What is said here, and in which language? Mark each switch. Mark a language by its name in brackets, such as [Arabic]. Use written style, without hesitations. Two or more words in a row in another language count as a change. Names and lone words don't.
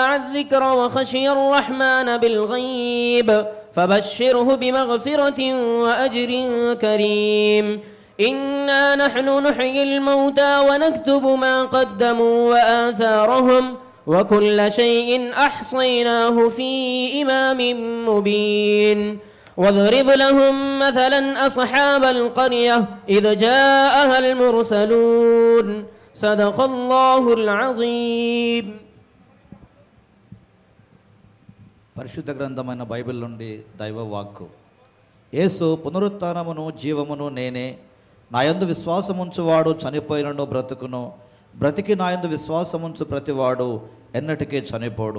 [Arabic] الذكر و خشي الرحمن بالغيب فبشره بمغفرة و أجر كريم إنا نحن نحيي الموتى و نكتب ما قدموا و آثارهم و كل شيء أحصيناه في إمام مبين واضرب لهم مثلا أصحاب القرية إذ جاءها المرسلون صدق الله العظيم. [Telugu] పరిశుద్ధ గ్రంథమైన బైబిల్ నుండి దైవ వాక్కు. యేసు పునరుత్థానమును జీవమును నేనే, నాయందు విశ్వాసముంచువాడు చనిపోయినను బ్రతుకును, బ్రతికి నాయందు విశ్వాసముంచు ప్రతివాడు ఎన్నటికీ చనిపోడు.